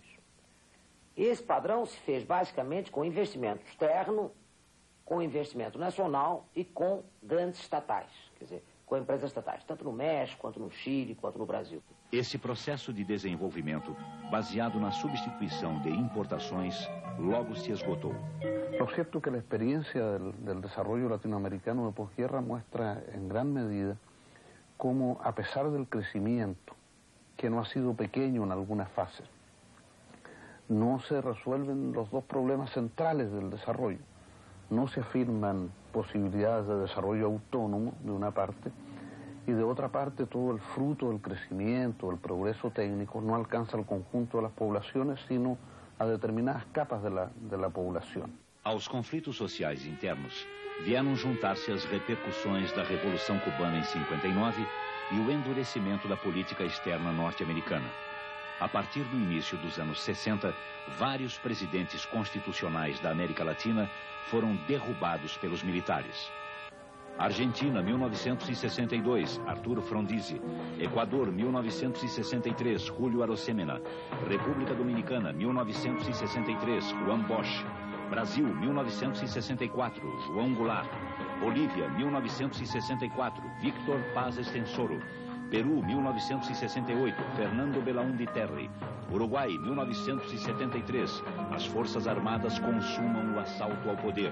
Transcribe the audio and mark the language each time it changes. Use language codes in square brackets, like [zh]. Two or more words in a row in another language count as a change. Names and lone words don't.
[pt] Esse padrão se fez basicamente com investimento externo, com investimento nacional e com grandes estatais, quer dizer, com empresas estatais, tanto no México, quanto no Chile, quanto no Brasil. Esse processo de desenvolvimento, baseado na substituição de importações, logo se esgotou. [es] Lo cierto es que la experiencia del desarrollo latinoamericano de posguerra muestra en gran medida cómo, a pesar del crecimiento, que no ha sido pequeño en algunas fases, no se resuelven los dos problemas centrales del desarrollo. No se afirman posibilidades de desarrollo autónomo, de una parte, y de otra parte todo el fruto del crecimiento, el progreso técnico, no alcanza al conjunto de las poblaciones, sino a determinadas capas de la población. [pt] Aos conflitos sociais internos, vieram juntar-se as repercussões da Revolução Cubana em 59 e o endurecimento da política externa norte-americana. A partir do início dos anos 60, vários presidentes constitucionais da América Latina foram derrubados pelos militares. Argentina, 1962, Arturo Frondizi. Equador, 1963, Julio Arosemena. República Dominicana, 1963, Juan Bosch. Brasil, 1964, João Goulart. Bolívia, 1964, Víctor Paz Estenssoro. Peru, 1968, Fernando Belaúnde Terry. Uruguai, 1973, as Forças Armadas consumam o assalto ao poder.